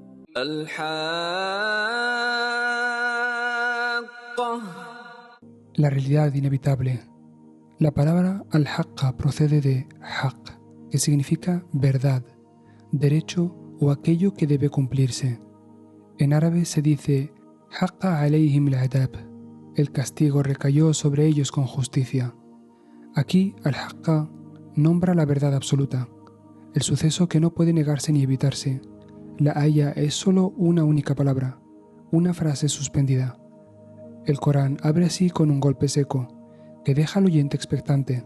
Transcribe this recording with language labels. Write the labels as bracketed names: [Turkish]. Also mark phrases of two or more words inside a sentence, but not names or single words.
[Spanish] La realidad inevitable. La palabra al-haqqa procede de haq, que significa verdad, derecho o aquello que debe cumplirse. En árabe se dice [Arabic] حق عليهم العذاب, [Spanish] el castigo recayó sobre ellos con justicia. Aquí al-haqqa nombra la verdad absoluta, el suceso que no puede negarse ni evitarse. La aya es solo una única palabra, una frase suspendida. El Corán abre así con un golpe seco, que deja al oyente expectante.